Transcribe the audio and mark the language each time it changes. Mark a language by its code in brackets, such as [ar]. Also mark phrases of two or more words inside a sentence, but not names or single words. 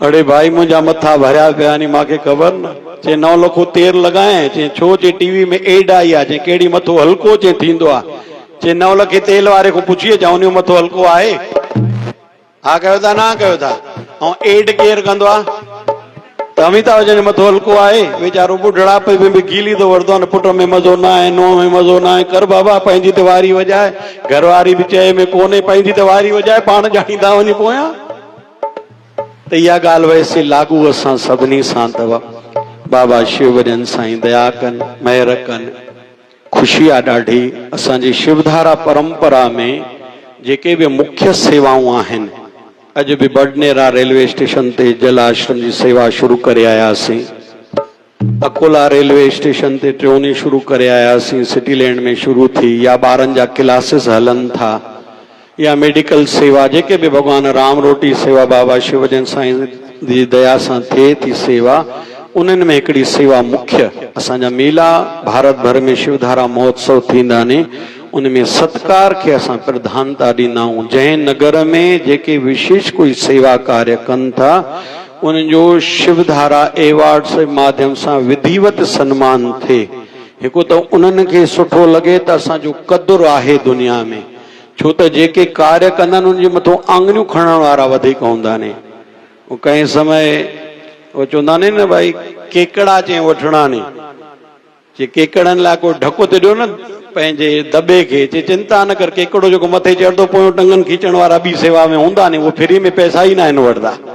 [sd] अड़े भाई मुझा मथा भरिया पिया नी मांखे ख़बर न चे 9 लखो तेल लगाए चे छो चे टीवी में एड आई आ चे केड़ी मथो हल्को चे थींदो आ चे 9 लखे तेल वारे को पुछिए जा उन मथो हल्को आहे हा कयो था ना कयो था ऐं एड केर कंदो आ त अमिताभ बच्चन मथो हल्को आहे वीचारो बुढ़ापे में भी गीली तो वरदो न पुट में मज़ो ना आहे नो में मज़ो ना आहे कर बाबा पंहिंजी त वारी वजाए घरवारी भी चए में कोने पंहिंजी त वारी वजाए पाण ॼाणींदा वञी पोयां त इहा ॻाल्हि वैसे लागू असां सभिनी सां अथव बाबा शिवजन साईं दया कनि महिर कनि ख़ुशी आहे ॾाढी असांजी शिवधारा परंपरा में जेके भी मुख्य सेवाऊं आहिनि अॼु बि बडनेरा रेलवे स्टेशन ते जल आश्रम जी सेवा शुरू करे आयासीं अकोला रेलवे स्टेशन ते ट्रोनी शुरू करे आयासीं सिटी लैंड में शुरू थी या ॿारनि जा क्लासिस हलनि था या मेडिकल सेवा जेके भी भगवान राम रोटी सेवा बाबा शिवजन साईं जी दया सां थिए थी सेवा उन्हनि में हिकिड़ी सेवा मुख्य असांजा मेला भारत भर में शिवधारा महोत्सव थींदा ने उनमें सत्कार के असां प्रधानता ॾींदा आहियूं जंहिं नगर में जेके विशेष कोई सेवा कार्य कनि था उन्हनि जो शिवधारा एवार्ड्स जे माध्यम सां विधिवत सन्मान थिए हिकु त उन्हनि खे सुठो लॻे त असांजो क़दुरु आहे दुनिया में छो त जेके कार्य कंदा आहिनि उनजे मथां आङुरियूं खणण वारा वधीक हूंदा आहिनि कंहिं समय वो चवंदा आहिनि न भाई केकड़ा चई वठणा नी जे केकड़नि लाइ को ढको त ॾियो न पंहिंजे दॿे खे चे चिंता न कर केकड़ो जेको मथे चढ़ंदो पोयों टंगन खींचण वारा ॿी सेवा में हूंदा नी उहो फ्री में पैसा ई न आहिनि वठंदा